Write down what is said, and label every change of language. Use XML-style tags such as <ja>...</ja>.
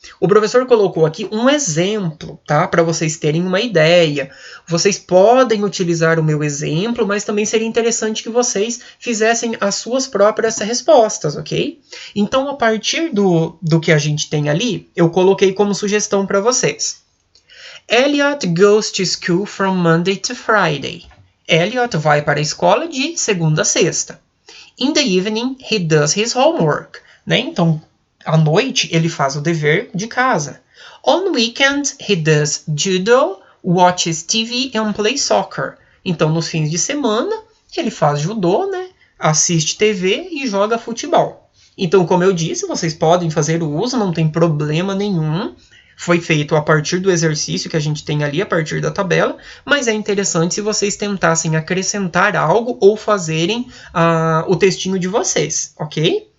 <pt>O professor colocou aqui um exemplo, tá? Para vocês terem uma ideia. Vocês podem utilizar o meu exemplo, mas também seria interessante que vocês fizessem as suas próprias respostas, ok? Então, a partir do que a gente tem ali, eu coloquei como sugestão para vocês.</pt> <en>Elliot goes to school from Monday to Friday.</en> <pt>Elliot vai para a escola de segunda a sexta.</pt> <en>In the evening, he does his homework.</en> <pt>Né? Então, à noite, ele faz o dever de casa.</pt> <en>On weekends, he does judo, watches TV and plays soccer.</en> <pt>Então, nos fins de semana, ele faz judô, né? Assiste TV e joga futebol. Então, como eu disse, vocês podem fazer o uso, não tem problema nenhum. Foi feito a partir do exercício que a gente tem ali, a partir da tabela, mas é interessante se vocês tentassem acrescentar algo ou fazerem o textinho de vocês, ok?</pt>